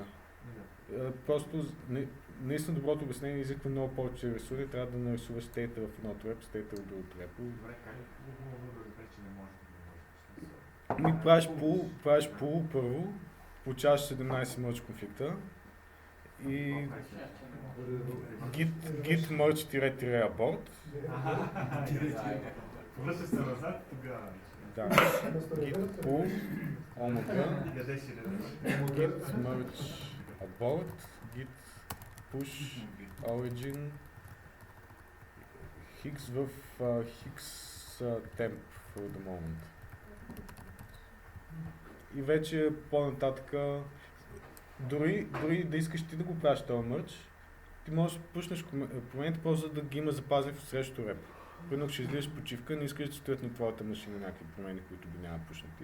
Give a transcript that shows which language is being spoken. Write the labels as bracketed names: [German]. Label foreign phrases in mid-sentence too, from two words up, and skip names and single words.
[Bulgarian] Просто наистина доброто обяснение изисква много повече ресурси, трябва да нарисуваш стейта в едното репо, стейта в другото репо. Добре, как е хубаво да разбереш, че не можеш да го мържиш? Правиш пул първо, получаваш 17 мърч конфликта и [English] git merge-abort. [Bulgarian] Връщаш се назад, тогава. Да, [English] git pull, omega, git merge-abort, git push origin, Higgs в Higgs temp for the moment. [Bulgarian] И вече по-нататък, дори да искаш ти да го правиш този мърч, ти можеш да пуснеш промените просто да ги има запазени в срещу репо. Примерно, ще излизаш почивка, не искаш да стоят на твоята машина някакви промени, които би няма пуснати.